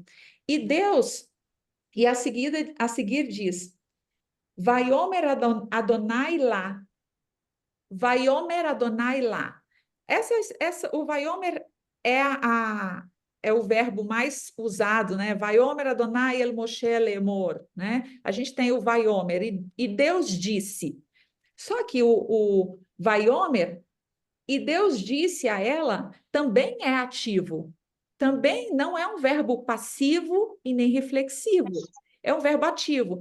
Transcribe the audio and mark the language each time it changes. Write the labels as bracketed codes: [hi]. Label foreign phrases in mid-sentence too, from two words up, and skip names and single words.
[pt] E Deus, e a seguir diz, [he] ויאמר אדוני לה. ויאמר אדוני לה. [pt] O Vaiomer é o verbo mais usado, né? [he] ויאמר אדוני אל משה לאמר, [pt] né? A gente tem o Vaiomer, e Deus disse. Só que o Vaiomer, e Deus disse a ela, também é ativo. Também não é um verbo passivo e nem reflexivo. É um verbo ativo.